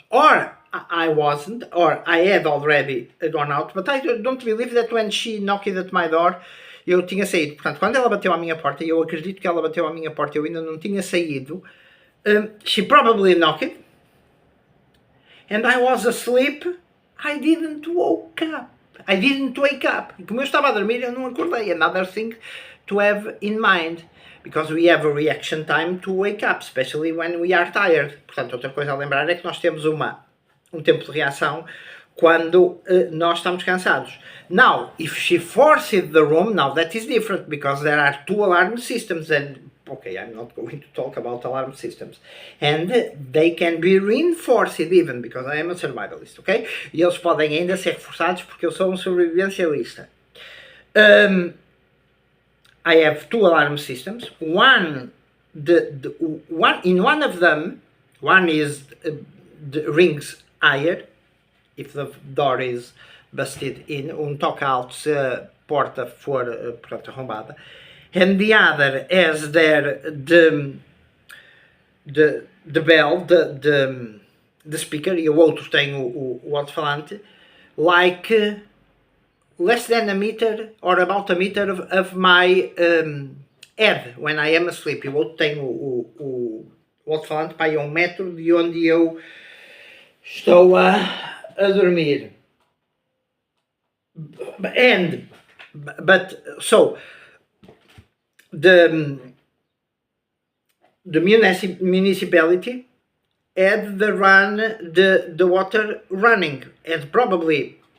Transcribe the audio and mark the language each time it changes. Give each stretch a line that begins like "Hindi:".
English: Or I wasn't, or I had already gone out, but I don't believe that when she knocked at my door,
Portuguese: eu tinha saído. Portanto, quando ela bateu à minha porta, e eu acredito que ela bateu à minha porta, eu ainda não tinha saído,
English: she probably knocked, and I was asleep. I didn't wake up.
Portuguese: E como eu estava a dormir, eu não acordei.
English: Another thing to have in mind, because we have a reaction time to wake up, especially when we are tired.
Portuguese: Portanto, outra coisa a lembrar é que nós temos um tempo de reação quando nós estamos cansados.
English: Now, if she forced the room, now that is different, because there are two alarm systems, and okay, I'm not going to talk about alarm systems, and they can be reinforced even, because I am a survivalist, okay?
Portuguese: E eles podem ainda ser reforçados porque eu sou um sobrevivencialista.
English: I have two alarm systems. One in one of them, one is rings higher if the door is busted in,
Portuguese: toca alto se a porta for portanto, arrombada,
English: and the other has there the bell, the speaker,
Portuguese: e o outro tem o alto-falante,
English: like less than a meter or about a meter of my head when I am asleep.
Portuguese: E o outro tem o alto-falante para aí 1 metro de onde eu estou a dormir.
English: But so the municipality had the water running, and probably